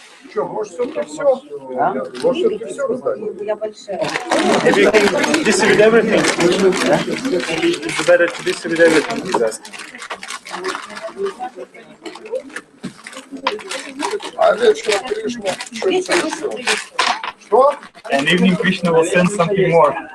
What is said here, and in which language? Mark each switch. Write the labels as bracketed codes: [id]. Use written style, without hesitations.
[ru] Что, может, все-таки все? Может, все-таки все раздать? Я большая. [en] Distribute everything. It's better to distribute everything, he's asking. [ru] А вечером Кришна что-то еще. Что? [en] And evening Krishna will send something more.